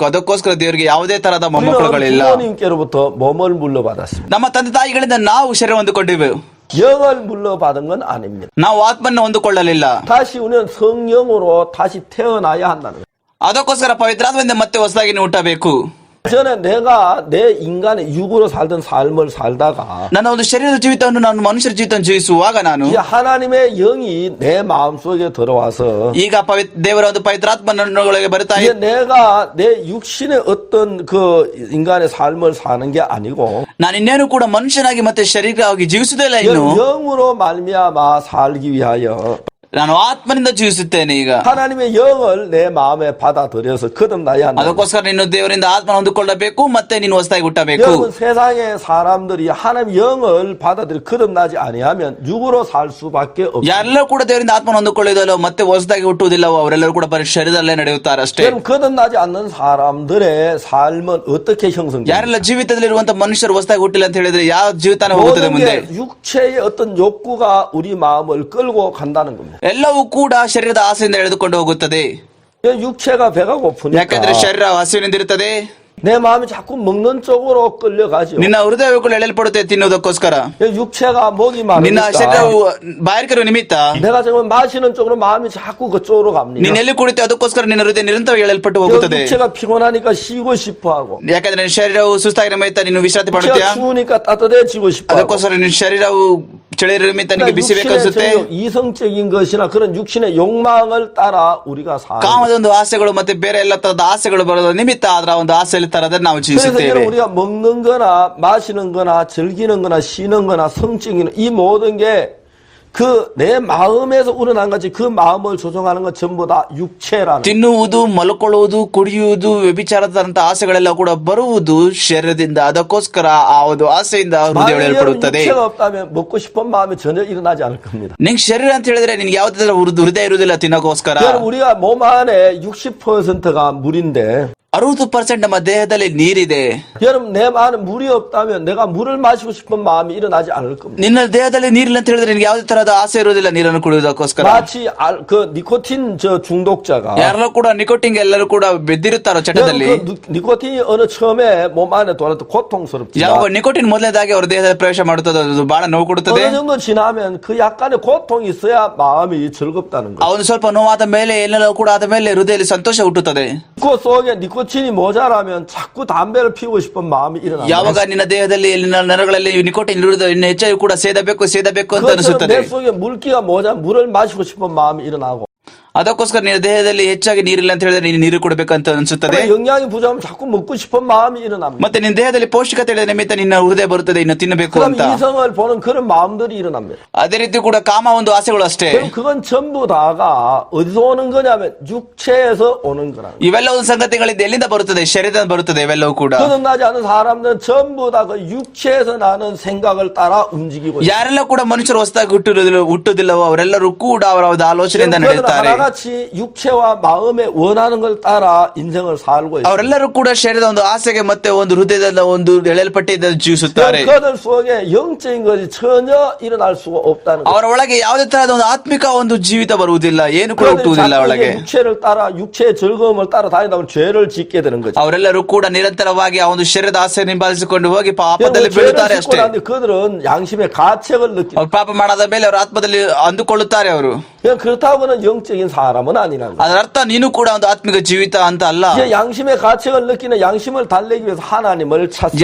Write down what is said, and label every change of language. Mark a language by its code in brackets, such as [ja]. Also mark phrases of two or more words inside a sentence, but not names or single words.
[kn] ಅದಕ್ಕೋಸ್ಕರ ದೇವರಿಗೆ ಯಾವುದೇ ತರಹದ ಮೊಮ್ಮಕ್ಕಳುಗಳಿಲ್ಲ. [ko] 부모님께로부터 몸을 물려받았습니다. [kn] ನಮ್ಮ ತಂದೆ ತಾಯಿಗಳಿಂದ ನಾವು ಶರೀರ ಹೊಂದಿಕೊಂಡಿವೆ. [ko] 영을 물러받은 건 아닙니다. [kn] ನಾವು ಆತ್ಮನ್ನು ಹೊಂದಿಕೊಳ್ಳಲಿಲ್ಲ. [ko] 다시 우리는 성령으로 다시 태어나야 한다는 거예요. [kn] ಅದಕ್ಕೋಸ್ಕರ ಪವಿತ್ರಾತ್ಮದಿಂದ ಮತ್ತೆ ಹೊಸದಾಗಿ ನೀವು ಹುಟ್ಟಬೇಕು. [ko] 전에 내가 내 인간의 육으로 살던 삶을 살다가 [kn] ನನ್ನ ಒಂದು ಶರೀರದ ಜೀವಿತವನ್ನು ನಾನು ಮನುಷ್ಯರ ಜೀವಿತ ಜೀವಿಸುವಾಗ ನಾನು [ko] 이제 하나님의 영이 내 마음속에 들어와서 [kn] ಈಗ ದೇವರ ಒಂದು ಪವಿತ್ರಾತ್ಮನೊಳಗೆ ಬರ್ತಾ [ko] 이제 내가 내 육신의 어떤 그 인간의 삶을 사는 게 아니고 [kn] ನಾನು ಇನ್ನೇನು ಕೂಡ ಮನುಷ್ಯನಾಗಿ ಮತ್ತೆ ಶರೀರವಾಗಿ ಜೀವಿಸುವುದಿಲ್ಲ ಇನ್ನು [ko] 영으로 말미암아 살기 위하여 [kn] ನಾನು ಆತ್ಮನಿಂದ ಜೀವಿಸುತ್ತೇನೆ ಈಗ. [ko] 하나님의 영을 내 마음에 받아들여서 거듭나야 한다. [kn] ಅದಕ್ಕೋಸ್ಕರ ನೀನು ದೇವರಿಂದ ಆತ್ಮ ಹೊಂದಿಕೊಳ್ಳಬೇಕು ಮತ್ತೆ ನೀನು ಹೊಸದಾಗಿ ಹುಟ್ಟಬೇಕು. [ko] 여러분 세상의 사람들이 하나님 영을 받아들여 거듭나지 아니하면 육으로 살 수밖에 없어요. [kn] ಯಾರೆಲ್ಲರೂ ಕೂಡ ದೇವರಿಂದ ಆತ್ಮ ಹೊಂದಿಕೊಳ್ಳುವುದಿಲ್ಲ ಮತ್ತೆ ಹೊಸದಾಗಿ ಹುಟ್ಟುವುದಿಲ್ಲವೋ ಅವರೆಲ್ಲರೂ ಕೂಡ ಬರೀ ಶರೀರದಲ್ಲೇ ನಡೆಯುತ್ತಾರೆ ಅಷ್ಟೇ. [ko] 여러분 거듭나지 않는 사람들의 삶은 어떻게 형성돼요? [kn] ಯಾರೆಲ್ಲ ಜೀವಿತದಲ್ಲಿರುವಂತ ಮನುಷ್ಯರು ಹೊಸದಾಗಿ ಹುಟ್ಟಿಲ್ಲ ಅಂತ ಹೇಳಿದ್ರೆ ಯಾವ ಜೀವಿತಾನ ಹೋಗುತ್ತದೆ ಮುಂದೆ? [ko] 육체의 어떤 욕구가 우리 마음을 끌고 간다는 겁니다. [kn] ಎಲ್ಲವೂ ಕೂಡ ಶರೀರದ ಆಸೆಯಿಂದ ಎಳೆದುಕೊಂಡು ಹೋಗುತ್ತದೆ. [ko] 육체가 배가 고프니까 [kn] ಯಾಕಂದ್ರೆ ಶರೀರ ಹಸಿವಿನಿಂದ ಇರುತ್ತದೆ. [ko] 내 마음이 자꾸 먹는 쪽으로 끌려가죠. [kn] ನಿನ್ನ ಹೃದಯಗಳು ಎಳೆಯಲ್ಪಡುತ್ತೆ ತಿನ್ನುವುದಕ್ಕೋಸ್ಕರ. [ko] 육체가 목이 [kn] ನಿನ್ನ [ko] 마르니까 [kn] ಶರೀರವು ಬಾಯಾರಿಕೆಯ ನಿಮಿತ್ತ [ko] 내가 정말 마시는 쪽으로 마음이 자꾸 그쪽으로 갑니다. [kn] ನೀನ್ ಎಲ್ಲಿ ಕುಡಿತೆ ಅದಕ್ಕೋಸ್ಕರ ನಿನ್ನ ಹೃದಯ ನಿರಂತರವಾಗಿ ಎಳೆಯಲ್ಪಟ್ಟು ಹೋಗುತ್ತದೆ. [ko] 육체가 피곤하니까 쉬고 싶어하고 [kn] ಯಾಕಂದ್ರೆ ನಿನ್ನ ಶರೀರವು ಸುಸ್ತಾಗಿರೋ ನಿಮಿತ್ತ ನೀನು ವಿಶ್ರಾಂತಿ ಪಡುತ್ತೀಯಾ. [ko] 추우니까 따뜻해지고 싶어하고 [kn] ಅದಕ್ಕೋಸ್ಕರ ನಿನ್ನ ಶರೀರವು ಚಳಿಯ ನಿಮಿತ್ತ ನಿನಗೆ ಬಿಸಿ ಬೇಕನ್ಸುತ್ತೆ. [ko] 이성적인 것이나 그런 육신의 욕망을 따라 우리가 사. [kn] ಕಾಮದ ಒಂದು ಆಸೆಗಳು ಮತ್ತೆ ಬೇರೆ ಎಲ್ಲ ತರದ ಆಸೆಗಳು ಬರೋದ ನಿಮಿತ್ತ ಅದರ ಒಂದು ಆಸೆಯಲ್ಲಿ ತರದಲ್ಲಿ ನಾವು ಜೀವಿಸುತ್ತೇವೆ. [ko] 그래서 우리가 먹는 거나 마시는 거나 즐기는 거나 쉬는 거나 성적인 이 모든 게 그 내 마음에서 우러난 거지 그 마음을 조종하는 건 전부 다 육체라는. [kn] ತಿನ್ನುವುದು ಮಲ್ಕೊಳ್ಳುವುದು ಕುಡಿಯುವುದು ವ್ಯಭಿಚಾರದಂತ ಆಸೆಗಳೆಲ್ಲ ಕೂಡ ಬರುವುದು ಶರೀರದಿಂದ. ಅದಕ್ಕೋಸ್ಕರ ಆ ಒಂದು ಆಸೆಯಿಂದ ಹೃದಯ ಎಳೆಯಲ್ಪಡುತ್ತದೆ. [ko] 육체가 없다면 먹고 싶은 마음이 전혀 일어나지 않을 겁니다. [kn] ನಿಂಗೆ ಶರೀರ ಅಂತ ಹೇಳಿದ್ರೆ ನಿನ್ಗೆ ಯಾವುದಾದ್ರೂ ಹೃದಯ ಇರುವುದಿಲ್ಲ ತಿನ್ನೋಕೋಸ್ಕರ. [ko] 우리가 몸 안에 60%가 물인데 [kn] 60% ನಮ್ಮ ದೇಹದಲ್ಲಿ ನೀರಿದೆ. [ko] 여러분 내 마음에 물이 없다면 내가 물을 마시고 싶은 마음이 일어나지 않을 겁니다. [kn] ನಿನ್ನ ದೇಹದಲ್ಲಿ ನೀರಿಲ್ಲ ಅಂತ ಹೇಳಿದ್ರೆ ನಿನ್ಗೆ ಯಾವುದೇ ತರಹದ ಆಸೆ ಇರುವುದಿಲ್ಲ ನೀರನ್ನು ಕುಡಿಯೋದಕ್ಕೋಸ್ಕರ. [ko] 마치 그 니코틴 저 중독자가 [kn] ಯಾರೆಲ್ಲ ಕೂಡ ನಿಕೋಟಿನ್ ಎಲ್ಲರೂ ಕೂಡ ಬೆದ್ದಿರುತ್ತಾರೋ ಚಟದಲ್ಲಿ. [ko] 그 니코틴이 어느 처음에 몸 안에 들어올 때 고통스럽지. [kn] ಯಾವಾಗ ನಿಕೋಟಿನ್ ಮೊದಲನೇದಾಗಿ ಅವರ ದೇಹದಲ್ಲಿ ಪ್ರವೇಶ ಮಾಡುತ್ತದೆ ಅದು ಬಹಳ ನೋವು ಕೊಡುತ್ತದೆ. [ko] 어느 정도 지나면 그 약간의 고통이 있어야 마음이 즐겁다는 거예요. [kn] ಅವನು ಸ್ವಲ್ಪ ನೋವಾದ ಮೇಲೆ ಎಲ್ಲೆಲ್ಲೂ ಕೂಡ ಆದ ಮೇಲೆ ಹೃದಯದಲ್ಲಿ ಸಂತೋಷ ಹುಟ್ಟುತ್ತದೆ. [ko] 그 속에 니코틴이 모자라면 자꾸 담배를 피우고 싶은 마음이 일어납니다. [kn] ಯಾವಾಗ ನಿನ್ನ ದೇಹದಲ್ಲಿ ನರಗಳಲ್ಲಿ ನಿಕೋಟಿನ್ ಇರುವುದು ಇನ್ನು ಹೆಚ್ಚಾಗಿ ಕೂಡ ಸೇದಬೇಕು ಅಂತ ಅನಿಸುತ್ತದೆ. [ko] 내 속에 물기가 모자 물을 마시고 싶은 마음이 일어나고. [kn] ಅದಕ್ಕೋಸ್ಕರ ನಿನ್ನ ದೇಹದಲ್ಲಿ ಹೆಚ್ಚಾಗಿ ನೀರಿಲ್ಲ ಅಂತ ಹೇಳಿದ್ರೆ ನೀನು ನೀರು ಕೊಡಬೇಕಂತ ಅನಿಸುತ್ತದೆ. [ko] 영양이 부족하면 자꾸 먹고 싶은 마음이 일어납니다. [kn] ಮತ್ತೆ ನಿನ್ನ ದೇಹದಲ್ಲಿ ಪೌಷ್ಟಿಕತೆ ಇಲ್ಲದ ನಿಮಿತ್ತ ನಿನ್ನ ಹೃದಯ ಬರುತ್ತದೆ ಇನ್ನು ತಿನ್ನಬೇಕು [ko] 그럼 [kn] ಅಂತ. [ko] 이성을 보는 그런 마음들이 일어납니다. [kn] ಅದೇ ರೀತಿ ಕೂಡ ಕಾಮ ಒಂದು ಆಸೆಗಳು ಅಷ್ಟೇ. [ko] 그럼 그건 전부 다가 어디서 오는 거냐면 육체에서 오는 거라. [kn] ಇವೆಲ್ಲ ಒಂದು ಸಂಗತಿಗಳಿಂದ ಎಲ್ಲಿಂದ ಬರುತ್ತದೆ? ಶರೀರದಿಂದ ಬರುತ್ತದೆ ಇವೆಲ್ಲವೂ ಕೂಡ. [ko] 거듭나지 않은 사람들은 전부 다 그 육체에서 나는 생각을 따라 움직이고 있어요. [kn] ಯಾರೆಲ್ಲ ಕೂಡ ಮನುಷ್ಯರು ಹೊಸದಾಗಿ ಹುಟ್ಟುವುದಿಲ್ಲವೋ ಅವರೆಲ್ಲರೂ ಕೂಡ ಅವರ ಒಂದು ಆಲೋಚನೆಯಿಂದ ನಡೆಯುತ್ತಾರೆ. [ko] 하나같이 육체와 마음에 원하는 걸 따라 인생을 살고 있어요. [kn] ಅವರೆಲ್ಲರೂ ಕೂಡ ಶರೀರದ ಒಂದು ಆಸೆಗೆ ಮತ್ತೆ ಒಂದು ಹೃದಯದ ಒಂದು ಎಳೆಯಲ್ಪಟ್ಟಿದ್ದ ಜೀವಿಸುತ್ತಾರೆ. [ko] 그들 속에 영적인 것이 전혀 일어날 수가 없다는 거예요. [kn] ಅವರ ಒಳಗೆ ಯಾವುದೇ ತರಹದ ಒಂದು ಆತ್ಮಿಕ ಒಂದು ಜೀವಿತ ಬರುವುದಿಲ್ಲ, ಏನು ಕೂಡ ಹುಟ್ಟುವುದಿಲ್ಲ ಒಳಗೆ. [ko] 육체를 따라 육체의 즐거움을 따라 다니다 보면 죄를 짓게 되는 거죠. [kn] ಅವರೆಲ್ಲರೂ ಕೂಡ ನಿರಂತರವಾಗಿ ಆ ಒಂದು ಶರೀರದ ಆಸೆ ಹಿಂಬಾಲಿಸಿಕೊಂಡು ಹೋಗಿ ಪಾಪದಲ್ಲಿ ಬೀಳುತ್ತಾರೆ ಅಷ್ಟೇ. [ko] 그들은 양심의 가책을 느끼. [kn] ಅವ್ರು ಪಾಪ ಮಾಡಾದ ಮೇಲೆ ಅವರ ಆತ್ಮದಲ್ಲಿ ಅಂದುಕೊಳ್ಳುತ್ತಾರೆ ಅವರು. [ko] 그렇다고는 영적인 사람은 아니라는 거예요. [kn] ಅದರ ಅರ್ಥ ನೀನು ಕೂಡ ಒಂದು ಆತ್ಮಿಕ ಜೀವಿತ ಅಂತ ಅಲ್ಲ. [ko] 양심의 가책을 느끼는 양심을 달래기 위해서 하나님을 찾습니다.